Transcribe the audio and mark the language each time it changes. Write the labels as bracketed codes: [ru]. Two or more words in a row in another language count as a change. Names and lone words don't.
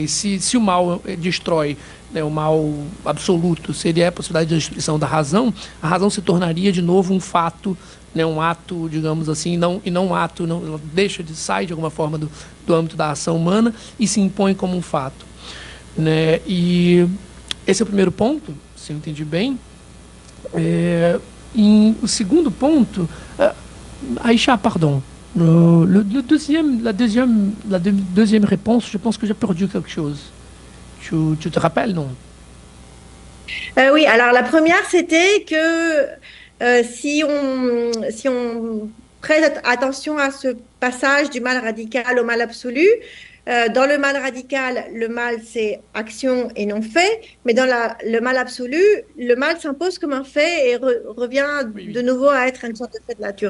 [pt] E se o mal destrói, né, o mal absoluto, se ele é a possibilidade de destruição da razão, a razão se tornaria de novo um fato, né, um ato, digamos assim, não um ato, não deixa de sair de alguma forma do âmbito da ação humana e se impõe como um fato, né? E esse é o primeiro ponto, se eu entendi bem. O segundo ponto, [fr] Aïcha, pardon. La deuxième réponse, je pense que j'ai perdu quelque chose. Tu te rappelles, non? Oui, alors la première, c'était que si on prête attention à ce passage du mal radical au mal absolu, dans le mal radical, le mal, c'est action et non fait, mais dans le mal absolu, le mal s'impose comme un fait et revient de nouveau à être une sorte de fait de nature.